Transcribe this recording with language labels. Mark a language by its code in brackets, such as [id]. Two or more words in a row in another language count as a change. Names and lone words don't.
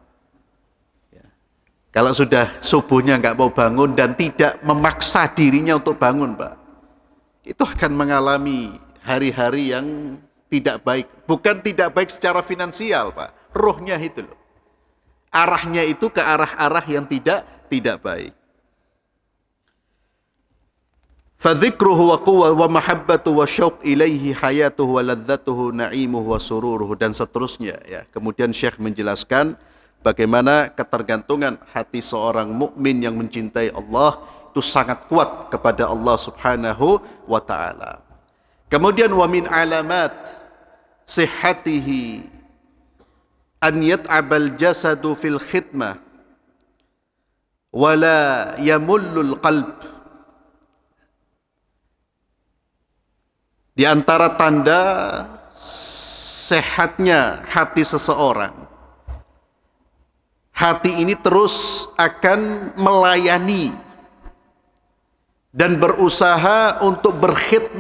[id] Kalau sudah subuhnya enggak mau bangun dan tidak memaksa dirinya untuk bangun, Pak, itu akan mengalami hari-hari yang tidak baik. Bukan tidak baik secara finansial, Pak. Ruhnya itu loh. Arahnya itu ke arah-arah yang tidak baik. [ar] فذكره وقوة ومحبة وشوق إليه حياته ولذته نعيمه وسروره, [id] dan seterusnya ya. Kemudian Syekh menjelaskan bagaimana ketergantungan hati seorang mukmin yang mencintai Allah itu sangat kuat kepada Allah [ar] سبحانه وتعالى. Kemudian ومن علامات صحته أن يتعب الجسد في الخدمة ولا يمل القلب. [id] Di antara tanda sehatnya hati seseorang, hati ini terus akan melayani dan berusaha untuk berkhidmat.